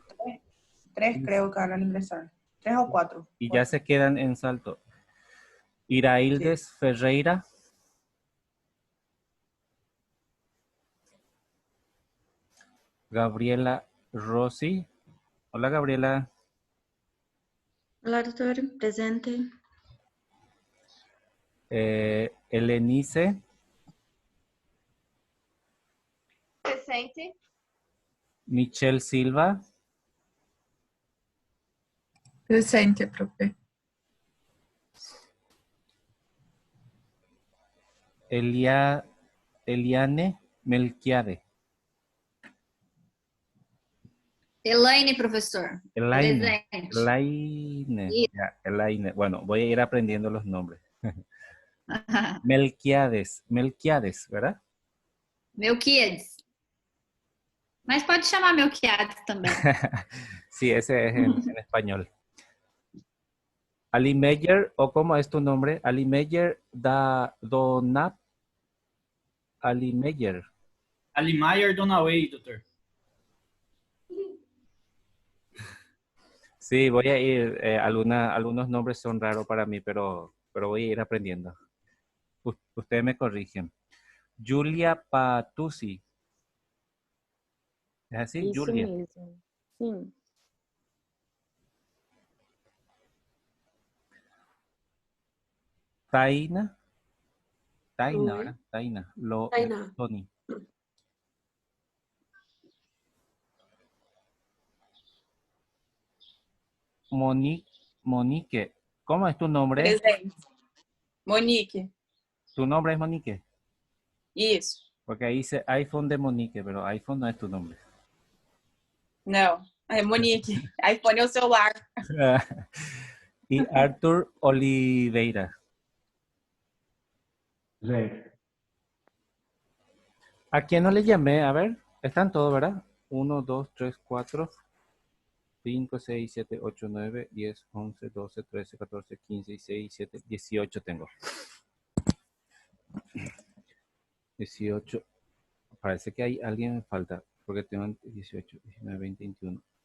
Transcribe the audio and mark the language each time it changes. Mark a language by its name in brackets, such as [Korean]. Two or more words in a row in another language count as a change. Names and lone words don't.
[Spanish] Tres creo que van a ingresar. 3 o 4. Y ya se quedan en Salto. Iraildes Ferreira. Gabriela Rossi. Hola, Gabriela. [Portuguese] Olá, doutor. Presente. Elenice. Presente. Michelle Silva. Presente, profe. Eliane Melquiade. Elaine, professor. Elaine. Presente. Elaine. Isso. [Spanish] Ya, Elaine. Bueno, voy a ir aprendiendo los nombres. Melquiades. Melquiades, ¿verdad? Melquiades. [Portuguese] Mas pode chamar Melquiades também. [Spanish] Sí, ese es en español. Ali Meyer, ¿o cómo es tu nombre? Ali Meyer Donap. Ali Meyer. [Portuguese] Alimayer Donaway, doutor. [Spanish] Sí, voy a ir, algunos nombres son raros para mí, pero voy a ir aprendiendo. Ustedes me corrigen. Julia Patuzzi. ¿Es así? [Portuguese] Isso Julia. mesmo. Sim. [Spanish] Taina. Taina, [Portuguese] Oi. [Spanish] ¿verdad? Taina. Tainá. Tony. Monique. ¿Cómo es tu nombre? [Portuguese] Presente. Monique. [Spanish] ¿Tu nombre es Monique? [Portuguese] Isso. [Spanish] Porque ahí dice iPhone de Monique, pero iPhone no es tu nombre. [Portuguese] Não. É Monique. iPhone é o celular. [Spanish] Y Arthur Oliveira. [Portuguese] Gente, [Spanish] ¿A quién no le llamé? A ver, están todos, ¿verdad? 1, 2, 3, 4, 5, 6, 7, 8, 9, 10, 11, 12, 13, 14, 15, 16, 17, 18 tengo. 18. Parece que hay alguien me falta, porque tengo 18, 19, 20, 21.